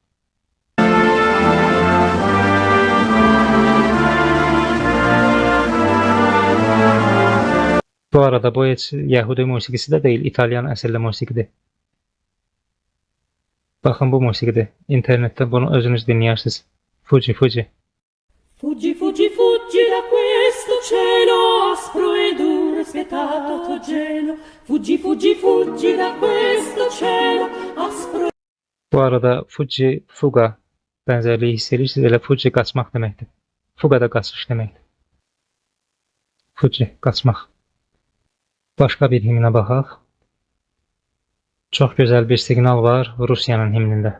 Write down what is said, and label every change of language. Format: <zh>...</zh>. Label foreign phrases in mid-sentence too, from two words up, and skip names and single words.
<az>Bu arada bu heç Yəhudi musiqisi də deyil, İtalyan əsilli musiqidir. Baxın, bu musiqidir. İnternetdə bunu özünüz dinləyirsiniz. Fuji.</az> <it>Fuggi, fuggi, fuggi da questo cielo aspro e duro, spietato gelo. Fuggi, fuggi, fuggi da questo cielo aspro.</it> <az>Bu arada Fuji, fuga bənzərliyi hiss edirsiniz. Elə Fuji qaçmaq deməkdir. Fuga da qaçış deməkdir. Fuji, qaçmaq. Başqa bir himnə baxaq. Çox gözəl bir siqnal var Rusiyanın himnində.</az>